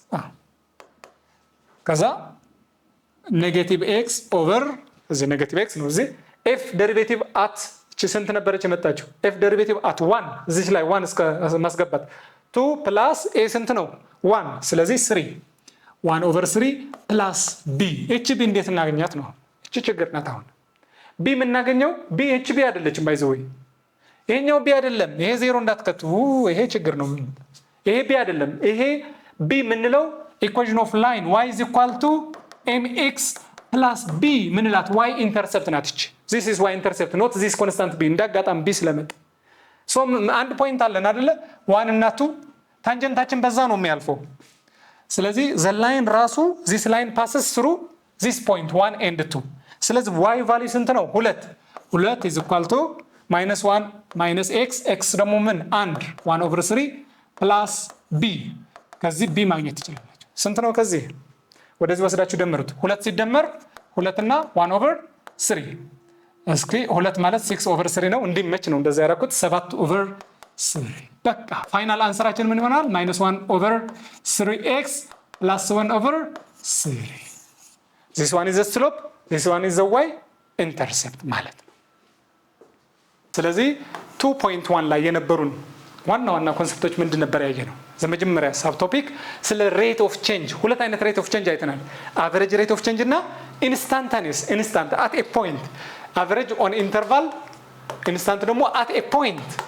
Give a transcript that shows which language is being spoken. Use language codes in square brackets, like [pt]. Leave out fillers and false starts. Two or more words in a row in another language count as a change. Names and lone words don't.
[am] ከዛ [en] negative x over [am] እዚህ [en] negative x [am] ነው እዚህ [en] f derivative at [am] እቺ ስንት ነበረች የመጣችው [en] f derivative at [am] 1 እዚህ ላይ 1 እስከ ማስገባት 2 [en] plus a [am] ስንት ነው 1 ስለዚህ 3 1 [en] over 3 plus b [am] እቺ b እንዴት እናገኛት ነው እቺ ችግር ናት አሁን b የምናገኘው b እቺ b አይደለችም ባይዘው ይሄኛው b አይደለም ይሄ 0 እንዳትከቱ ይሄ ችግር ነው ይሄ b አይደለም ይሄ b ምንለው [en] equation of line y is equal to mx plus b [am] ምንላት [en] y intercept [am] ናት እቺ this [en] is y intercept not this constant b [am] እንዳጋጣም b ስለመጣ ሶ አንድ ፖይንት አለን አይደለ 1 እና 2 ታንጀንታችን በዛ ነው የሚያልፈው ስለዚህ [en] the line [am] ራሱ this [en] line passes through this point 1 and 2 [am] ስለዚህ y ቫልዩ ስንት ነው [en] 2 is equal to -1 minus x x [am] ደግሞ ምን 1 [en] over 3 plus b [am] ከዚህ b ማግኘት ትችላላችሁ ስንት ነው ከዚህ ወደዚህ ወስዳችሁ ደምሩት 2 ሲደመር 2 እና [en] 1 over 3 [am] እስኪ 2 ማለት [en] 6 over 3 [am] ነው እንዲመች ነው እንደዛ ያደረኩት [en] 7 over 3 [am] በቃ [en] final answer [am] ምን ይሆናል [en] -1 over 3x plus 1 over 3 this one is the slope this one is the y intercept [am] ማለት ነው ስለዚህ 2.1 ላይ የነበሩን ዋና ኮንሰፕቶች ምንድን ነበር ያየነው ዘመጀመሪያ [en] sub topic [am] ስለ [en] rate of change [am] ሁለት አይነት [en] rate of change [am] አይተናል [en] average rate of change [am] እና [en] instantaneous instant at a point average on interval instant [am] ደግሞ [en] at a point